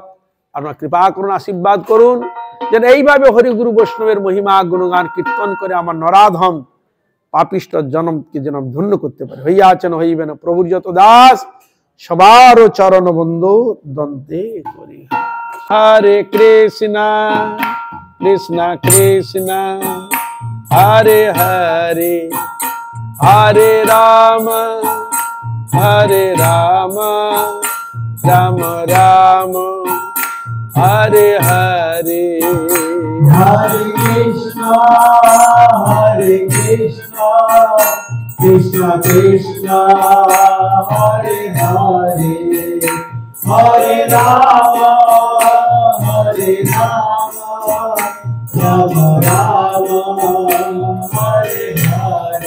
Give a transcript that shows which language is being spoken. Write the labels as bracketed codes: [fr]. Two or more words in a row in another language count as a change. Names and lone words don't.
[bn] আপনার কৃপা করুন, আশীর্বাদ করুন, যেন এইভাবে হরিগুরু বৈষ্ণবের মহিমা গুণগান কীর্তন করে আমার নরাধম পাপিষ্ট জনমকে যেন ধন্য করতে পারে। হইয়াছেন হইবেন প্রভুর যত দাস, সবার চরণ বন্ধু দন্তে করি। [sa] হরে কৃষ্ণ কৃষ্ণ কৃষ্ণ হরে হরে, হরে রাম হরে রাম, রাম রাম হরে হরে। হরে কৃষ্ণ কৃষ্ণ কৃষ্ণ হরে হরে, হরে রাম রাম রাম হরে হরে।